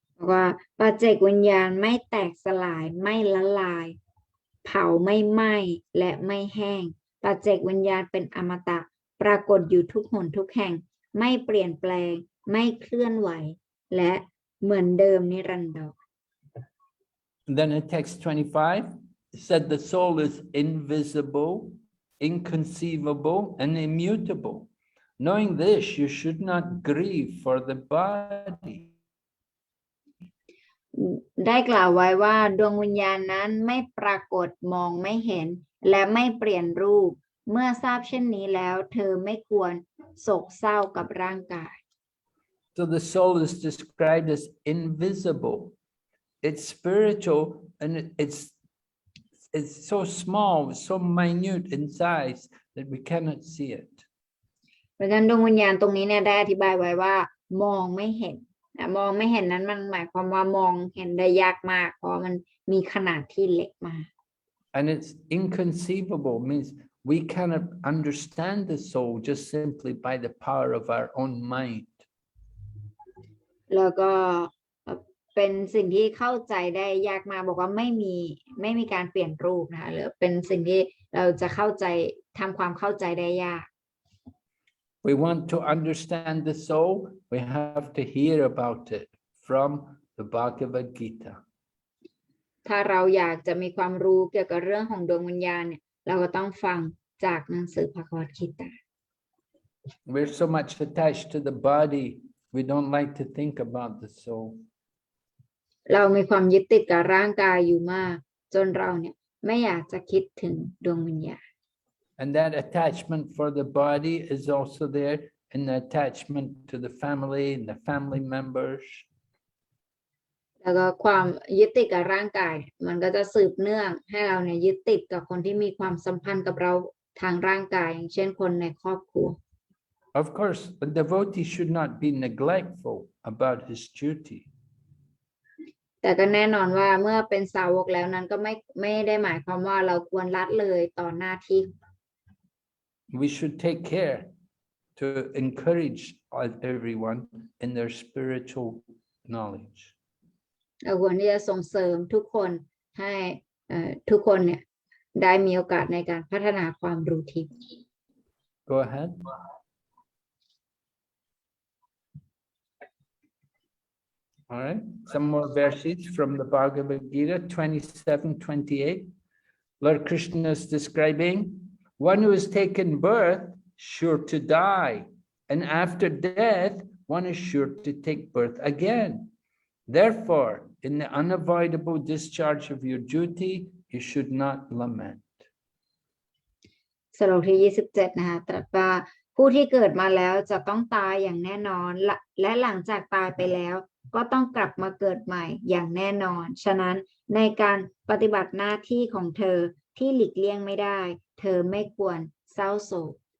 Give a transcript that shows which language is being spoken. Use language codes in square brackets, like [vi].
[th] ว่าปัจเจกวิญญาณไม่แตกสลายไม่ละลายเผาไม่ไหม้และไม่แห้งปัจเจกวิญญาณเป็นอมตะปรากฏอยู่ทุกหนทุกแห่งไม่เปลี่ยนแปลงไม่เคลื่อนไหวและเหมือนเดิมนิรันดร [en] Then in text 25 it said the soul is invisible, inconceivable, and immutable. Knowing this, you should not grieve for the body. [th] ได้กล่าวไว้ว่าดวงวิญญาณนั้นไม่ปรากฏมองไม่เห็นและไม่เปลี่ยนรูปเมื่อทราบเช่นนี้แล้วเธอไม่ควรโศกเศร้ากับร่างกาย [en] So the soul is described as invisible. It's spiritual and it's so small, so minute in size that we cannot see it. [th] เพราะฉะนั้นดวงวิญญาณตรงนี้เนี่ยได้อธิบายไว้ว่ามองไม่เห็น มองไม่เห็นนั้นมันหมายความว่ามองเห็นได้ยากมากเพราะมันมีขนาดที่เล็กมาก [en] And it's inconceivable, means we cannot understand the soul just simply by the power of our own mind. [th] แล้วก็เป็นสิ่งที่เข้าใจได้ยากมากบอกว่าไม่มีการเปลี่ยนรูปนะคะหรือเป็นสิ่งที่เราจะเข้าใจทำความเข้าใจได้ยาก [en] We want to understand the soul, we have to hear about it from the Bhagavad Gita. [th] ถ้าเราอยากจะมีความรู้เกี่ยวกับเรื่องของดวงวิญญาณเนี่ยเราก็ต้องฟังจากหนังสือภควตกิตา [en] We're so much attached to the body, we don't like to think about the soul. [th] เรามีความยึดติดกับร่างกายอยู่มากจนเราเนี่ยไม่อยากจะคิดถึงดวงวิญญาณ [en] And that attachment for the body is also there in the attachment to the family and the family members. [th] แล้วก็ความยึดติดกับร่างกายมันก็จะสืบเนื่องให้เราเนี่ยยึดติดกับคนที่มีความสัมพันธ์กับเราทางร่างกายอย่างเช่นคนในครอบครัว [en] Of course, the devotee should not be neglectful about his duty. [th] แต่ก็แน่นอนว่าเมื่อเป็นสาวกแล้วนั้นก็ไม่ได้หมายความว่าเราควรละเลยต่อหน้าที่ [en] We should take care to encourage everyone in their spiritual knowledge. [th] เราควรที่จะส่งเสริมทุกคนให้ทุกคนเนี่ยได้มีโอกาสในการพัฒนาความรู้ทิพย์ [en] Go ahead. All right, some more verses from the Bhagavad Gita 27:28. Lord Krishna is describing one who has taken birth, sure to die, and after death, one is sure to take birth again. Therefore, in the unavoidable discharge of your duty, you should not lament. [th] สโลกที่27นะคะตรัสว่าผู้ที่เกิดมาแล้วจะต้องตายอย่างแน่นอนและหลังจากตายไปแล้วก็ต้องกลับมาเกิดใหม่อย่างแน่นอนฉะนั้นในการปฏิบัติหน้าที่ของเธอที่หลีกเลี่ยงไม่ได้เธอไม่ควรเศร้าโศก